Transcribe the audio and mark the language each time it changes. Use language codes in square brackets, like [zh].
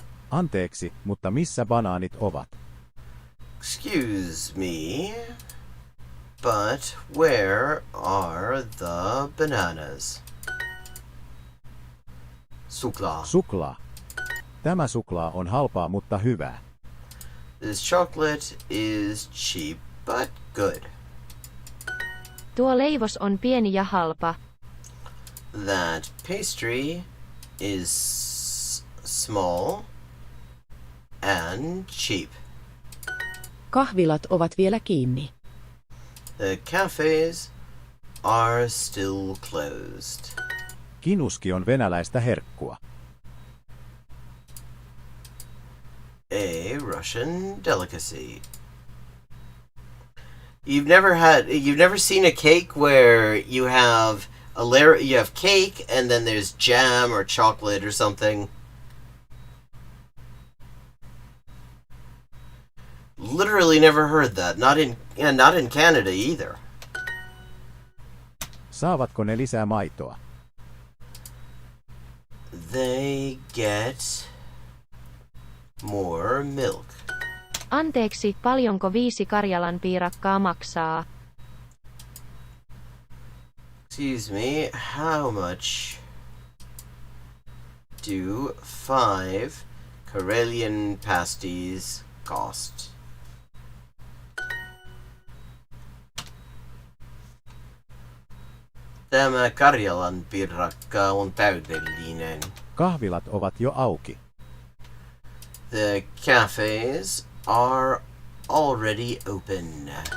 [fi] Anteeksi, mutta missä banaanit ovat? [en] Excuse me, but where are the bananas? [fi] Suklaa. Suklaa. Tämä suklaa on halpaa, mutta hyvää. [en] This chocolate is cheap but good. [fi] Tuo leivos on pieni ja halpa. [en] That pastry is small and cheap. [fi] Kahvilat ovat vielä kiinni. [en] The cafes are still closed. [fi] Kinuski on venäläistä herkkua. [en] A Russian delicacy. You've never seen a cake where you have you have cake and then there's jam or chocolate or something. Literally never heard that. Not in Canada either. [fi] Saavatko ne lisää maitoa? [en] They get more milk. [fi] Anteeksi, paljonko 5 Karjalan piirakkaa maksaa? [en] Excuse me, how much do 5 Karelian pasties cost? [fi] Tämä Karjalan piirakka on täydellinen. Kahvilat ovat jo auki. [en] The cafes are already open.